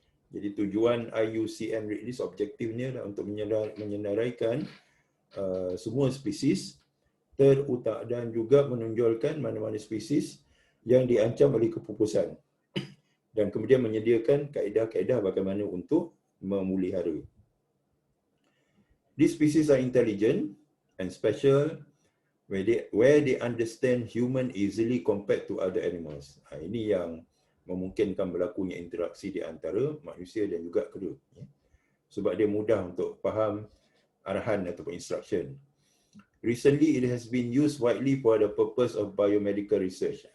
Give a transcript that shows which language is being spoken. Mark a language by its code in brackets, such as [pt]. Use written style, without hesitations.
[ms] Jadi tujuan IUCN Red List objektifnya adalah untuk menyenaraikan semua spesies dan juga menonjolkan mana-mana spesies yang diancam oleh kepupusan dan kemudian menyediakan kaedah-kaedah bagaimana untuk memelihara. [en] These species are intelligent and special where they understand human easily compared to other animals. [ms] Ini yang memungkinkan berlakunya interaksi di antara manusia dan juga kera. Sebab dia mudah untuk faham arahan ataupun instruction. [en] Recently, it has been used widely for the purpose of biomedical research.